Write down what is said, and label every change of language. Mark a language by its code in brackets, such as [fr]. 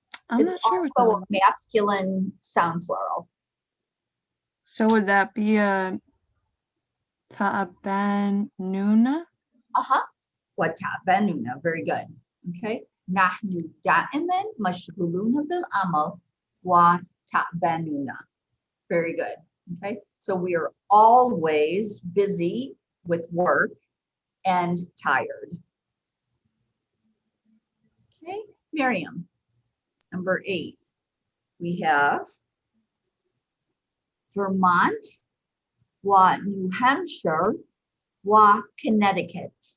[en] I'm not sure what also the. a masculine sound plural. So would that be a ta'abanuna? وتعبانون. Very good. Okay. [ar] نحن دائما مشغولون بالعمل وتعبانون. [en] Very good. Okay. So we are always busy with work and tired. Okay. Miriam, number 8. We have Vermont, New Hampshire, Connecticut.